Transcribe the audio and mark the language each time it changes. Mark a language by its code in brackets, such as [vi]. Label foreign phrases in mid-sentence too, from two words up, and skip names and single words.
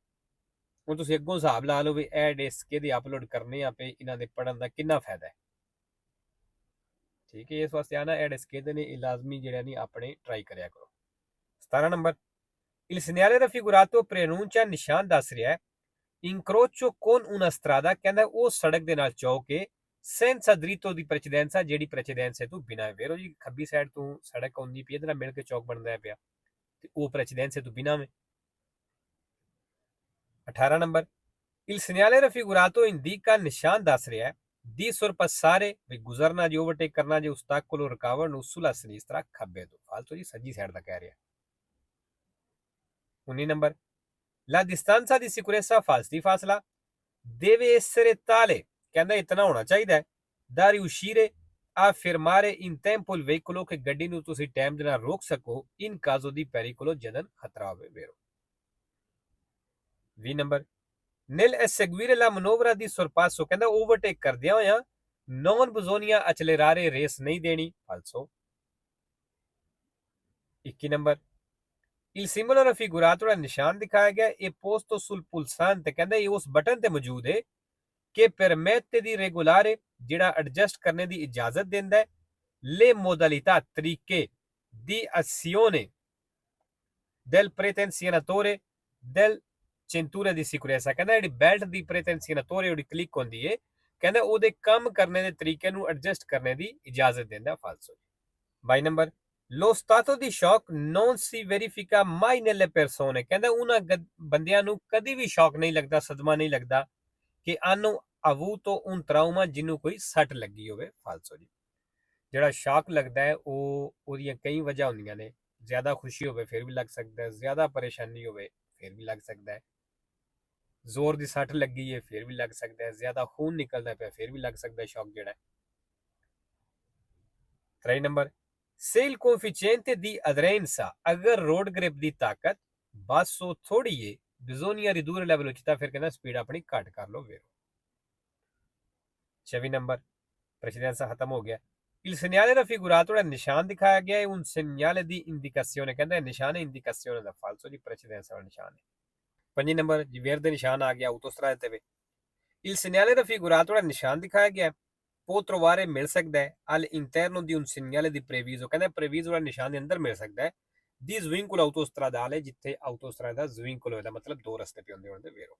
[pa] ਹੁਣ ਤੁਸੀਂ ਅੱਗੋਂ ਹਿਸਾਬ ਲਾ ਲਓ ਵੀ ਇਹ ਸਕੇ ਦੇ ਅਪਲੋਡ ਕਰਨੇ ਆ ਪਏ ਇਹਨਾਂ ਦੇ ਪੜਨ ਦਾ ਕਿੰਨਾ ਫਾਇਦਾ ਹੈ। ਠੀਕ ਹੈ ਇਸ ਵਾਸਤੇ ਆਣਾ ਇਹ ਸਕੇ ਦੇ ਨੇ ਇਹ ਲਾਜ਼ਮੀ ਜਿਹੜਾ ਨਹੀਂ ਆਪਣੇ ਟਰਾਈ ਕਰਿਆ ਕਰੋ। [it] 17 ਨੰਬਰ il segnale raffigurato preannuncia, [pa] ਨਿਸ਼ਾਨ ਦੱਸ ਰਿਹਾ ਹੈ [it] incrocio con una strada, [pa] ਕਹਿੰਦਾ ਉਹ ਸੜਕ ਦੇ ਨਾਲ ਚੌਕ ਹੈ [it] senza dritto di precedenza, [pa] ਜਿਹੜੀ ਪ੍ਰੈਚੇਡੈਂਸ ਹੈ ਤੋਂ ਬਿਨਾਂ ਵੇਰੋ ਜੀ ਖੱਬੀ ਸਾਈਡ ਤੋਂ ਸੜਕ ਆਉਂਦੀ ਪਈ ਇਹਦੇ ਨਾਲ ਮਿਲ ਕੇ ਚੌਕ ਬਣਦਾ ਪਿਆ ਤੇ ਉਹ ਪ੍ਰੈਚੇਡੈਂਸ ਹੈ ਤੋਂ ਬਿਨਾਂ ਵੇ। [it] 18 ਨੰਬਰ il segnale raffigurato indica, [pa] ਨਿਸ਼ਾਨ ਦੱਸ ਰਿਹਾ ਹੈ [it] di sorpassare, [pa] ਵੀ ਗੁਜ਼ਰਨਾ ਜੀ ਓਵਰਟੇਕ ਕਰਨਾ ਜੀ ostacolo ਰੁਕਾਵਟ ਨੂੰ [it] sulla sinistra, [pa] ਖੱਬੇ ਤੋਂ ਫਾਲਤੂ ਜੀ ਸੱਜੀ ਸਾਈਡ ਦਾ ਕਹਿ ਰਿਹਾ। [it] 19 ਨੰਬਰ la distanza di sicurezza, [pa] ਫਾਸਲੀ ਫਾਸਲਾ [it] deve essere tale, [pa] ਕਹਿੰਦਾ ਇਤਨਾ ਹੋਣਾ ਚਾਹੀਦਾ ਹੈ [it] da riuscire a fermare in tempo il veicolo, [pa] ਕਿ ਗੱਡੀ ਨੂੰ ਤੁਸੀਂ ਟਾਈਮ ਦੇ ਨਾਲ ਰੋਕ ਸਕੋ [it] in caso di pericolo, [pa] ਜਦੋਂ ਖਤਰਾ ਹੋਵੇ ਵੇਰੋ। [it] 20 ਨੰਬਰ nel eseguire la manovra di sorpasso, [pa] ਕਹਿੰਦਾ ਓਵਰਟੇਕ ਕਰਦਿਆਂ ਹੋਇਆਂ [it] non bisogna accelerare, [pa] ਰੇਸ ਨਹੀਂ ਦੇਣੀ ਫਾਲਸੋ। [it] 21 ਨੰਬਰ il simbolo raffigurato, [pa] ਦਾ ਨਿਸ਼ਾਨ ਦਿਖਾਇਆ ਗਿਆ ਇਹ [it] posto sul pulsante, [pa] ਕਹਿੰਦਾ ਇਹ ਉਸ ਬਟਨ ਤੇ ਮੌਜੂਦ ਹੈ ਕਿ [it] permette di regolare, [pa] ਜਿਹੜਾ ਐਡਜਸਟ ਕਰਨੇ ਦੀ ਇਜਾਜ਼ਤ ਦਿੰਦਾ ਹੈ [it] le modalità, ਤਰੀਕੇ di azione del pretenzionatore del cintura di sicurezza, [pa] ਕਹਿੰਦਾ ਜਿਹੜੀ ਬੈਲਟ ਦੀ pretenzionatore ਉਹਦੀ ਕਲਿੱਕ ਹੁੰਦੀ ਹੈ ਕਹਿੰਦਾ ਉਹਦੇ ਕੰਮ ਕਰਨੇ ਦੇ ਤਰੀਕੇ ਨੂੰ ਐਡਜਸਟ ਕਰਨੇ ਦੀ ਇਜਾਜ਼ਤ ਦਿੰਦਾ ਫਾਲਸੋ। [it] 22 ਨੰਬਰ lo stato di shock non si verifica mai nelle persone, [pa] ਕਹਿੰਦਾ ਉਹਨਾਂ ਬੰਦਿਆਂ ਨੂੰ ਕਦੀ ਵੀ ਸ਼ੌਕ ਨਹੀਂ ਲੱਗਦਾ, ਸਦਮਾ ਨਹੀਂ ਲੱਗਦਾ ਕਿ [it] hanno avuto un trauma, [pa] ਜਿਹਨੂੰ ਕੋਈ ਸੱਟ ਲੱਗੀ ਹੋਵੇ ਫਾਲਸੋ ਜੀ। ਜਿਹੜਾ ਸ਼ੌਕ ਲੱਗਦਾ ਹੈ ਉਹ ਉਹਦੀਆਂ ਕਈ ਵਜ੍ਹਾ ਹੁੰਦੀਆਂ ਨੇ, ਜ਼ਿਆਦਾ ਖੁਸ਼ੀ ਹੋਵੇ ਫਿਰ ਵੀ ਲੱਗ ਸਕਦਾ ਹੈ, ਜ਼ਿਆਦਾ ਪਰੇਸ਼ਾਨੀ ਹੋਵੇ ਫਿਰ ਵੀ ਲੱਗ ਸਕਦਾ ਹੈ, ਜ਼ੋਰ ਦੀ ਸੱਟ ਲੱਗੀ ਹੈ ਫਿਰ ਵੀ ਲੱਗ ਸਕਦਾ ਹੈ, ਜ਼ਿਆਦਾ ਖੂਨ ਨਿਕਲਦਾ ਪਿਆ ਫਿਰ ਵੀ ਲੱਗ ਸਕਦਾ ਹੈ ਸ਼ੌਕ ਜਿਹੜਾ ਹੈ। [it] 3 ਨੰਬਰ se il coefficiente di aderenza, [pa] ਅਗਰ ਰੋਡ ਗ੍ਰਿਪ ਦੀ ਤਾਕਤ ਬਾਸੋ ਥੋੜੀ ਹੈ [it] bisogna ridurre la velocità, [pa] ਫਿਰ ਕਹਿੰਦਾ ਸਪੀਡ ਆਪਣੀ ਘੱਟ ਕਰ ਲਓ ਵੇਰੋ। 26 ਨੰਬਰ ਪ੍ਰੈਸੀਡੈਂਸਾ ਖਤਮ ਹੋ ਗਿਆ [it] il segnale raffigurato, [pa] ਦਾ ਨਿਸ਼ਾਨ ਦਿਖਾਇਆ ਗਿਆ ਹੈ [it] un segnale di indicazione, [pa] ਕਹਿੰਦਾ ਨਿਸ਼ਾਨ ਹੈ ਇੰਡੀਕੇਸ਼ਨ ਦਾ ਫਾਲਸੋ ਜੀ ਪ੍ਰੈਸੀਡੈਂਸਾ ਦਾ ਨਿਸ਼ਾਨ ਹੈ। 5 ਨੰਬਰ ਜਿਵੇਰ ਦੇ ਨਿਸ਼ਾਨ ਆ ਗਿਆ autostrada ਤੇ ਵੇ [it] il segnale raffigurato, [pa] ਦਾ ਨਿਸ਼ਾਨ ਦਿਖਾਇਆ ਗਿਆ [it] può trovare, [pa] ਮਿਲ ਸਕਦਾ ਹੈ [it] all'interno di un segnale di previso, [pa] ਕਹਿੰਦਾ previso ਦਾ ਨਿਸ਼ਾਨ ਦੇ ਅੰਦਰ ਮਿਲ ਸਕਦਾ ਹੈ [it] di svincolo autostradale, [pa] ਜਿੱਥੇ [it] autostrada svincolo [pa] ਦਾ ਮਤਲਬ ਦੋ ਰਸਤੇ ਪੇ ਹੁੰਦੇ ਹੁੰਦੇ ਵੇਰੋ।